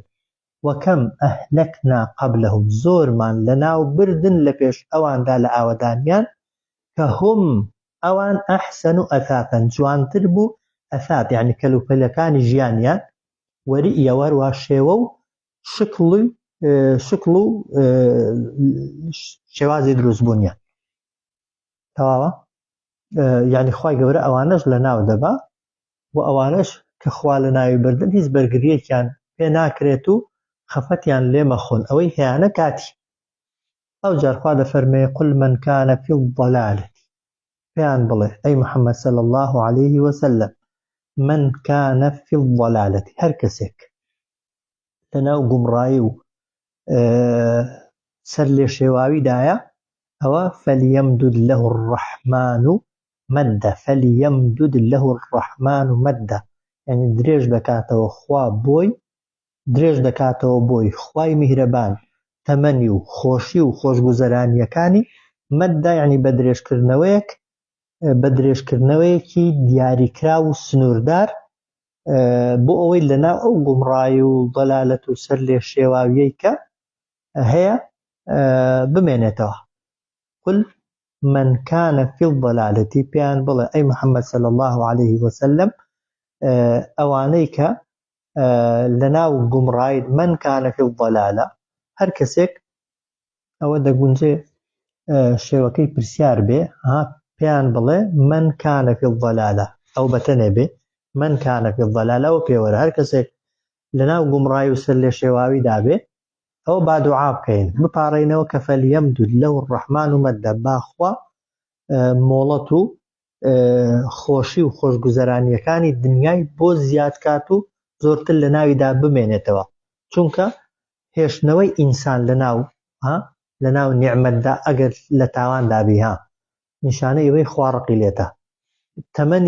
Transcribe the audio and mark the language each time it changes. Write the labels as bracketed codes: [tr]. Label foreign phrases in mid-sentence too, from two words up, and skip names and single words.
[ar] وەکەم ئەهلەکنا قەبلەهم [ckb] زۆرمان لە ناو بردن لە پێش ئەواندا لە ئاوەدانیان کە هم ئەوان ئەحسن و ئەثاثن جوانتر بوو ئەثاث یعنی کەلوپەلەکانی ژیانیان وەریئە وەروە شێوە و شکل و شێوازی دروست بوونیان. تەواوە؟ یعنی خوای گەورە ئەوانەش لە ناو دەبا و ئەوانەش کە خوا لە ناوی بردن هیچ بەرگریەکیان پێ ناکرێت و خەفەتیان لێ مەخۆن ئەوەی هەیەە کاتی. ئەو جار خوا دەفەرمێ [ar] قل من كان في الضلالة [ckb] پێیان بڵێ ئەی محەممەد [ar] صلی الله عليه وسلم من كان في الضلالة [ckb] هەر کەسێک لەناو گومڕایی و سەر لێ شێواویدایە ئەوە [ar] فليمدد له الرحمن مەدە فليمدد له الرحمن مەدە [ckb] یعنی درێژ دەکاتەوە خوا بۆی درێژ دەکاتەوە بۆی خوای میهرەبان تەمەنی و خۆشی و خۆشگوزەرانیەکانی مەدە یعنی بە درێژکردنەوەیەکی دیاریکرا و سنووردار بۆ ئەوەی لەناو ئەو گومڕایی و دەلالەت و سەر لێ شێواویەی کە هەیە بمێنێتەوە. [ar] قل من كان في الضلالة [ckb] پێیان بڵێ ئەی محەممەد [ar] صلی الله عليه وسلم [ckb] ئەوانەی کە لەناو گومڕایی [ar] من كان في الضلالة [ckb] هەر کەسێک ئەوە دەگونجێ شێوەکەی پرسیار بێ پێیان بڵێ [ar] من كان في الضلالة [ckb] ئەو بەتەنێ بێ [ar] من كان في الضلالة [ckb] و پێوەرە هەر کەسێک لەناو گومڕایی و سەر لێ شێواوی دابێ ئەو با دوعا بکەین بپارڕینەوە کە [ar] فەلیەمدود لەو الرحمن مەدە [ckb] باخوا مۆڵەت و خۆشی و خۆشگوزەرانیەکانی دنیای بۆ زیاد کات و زۆرتر لە ناویدا بمێنێتەوە چونکە هێشتنەوەی ئینسان لە ناو نیعمەتدا ئەگەر لە تاواندا بیها نیشانەی ئەوەی خوا ڕقی لێتە تەمەنی